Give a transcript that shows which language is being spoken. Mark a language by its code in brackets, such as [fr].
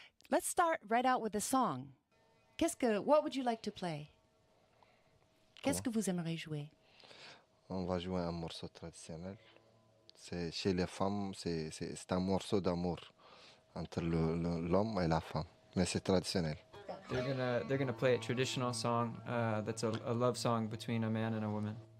[en] Let's start right out with a song. What would you like to play? [fr] Qu'est-ce que vous aimeriez jouer? On va jouer un morceau traditionnel. C'est chez les femmes, c'est un morceau d'amour entre l'homme et la femme. Mais c'est traditionnel. [en] They're gonna play a traditional song that's a love song between a man and a woman.